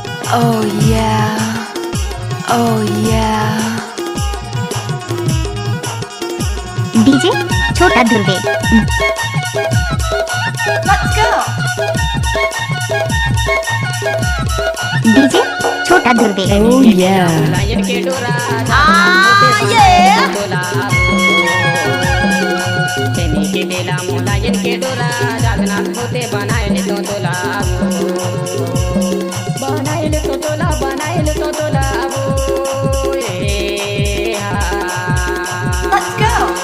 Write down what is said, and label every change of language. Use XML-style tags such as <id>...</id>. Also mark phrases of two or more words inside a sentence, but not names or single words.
<en>Oh yeah, oh yeah. डीजे छोटा ध्रुवे। Let's go. डीजे छोटा ध्रुवे। Oh yeah.</en> <hne>के बेला मोलायन के डोरा जागनाथ होते बनाए तो तोला बनाए तो तोला</hne> <en>Let's go.</en>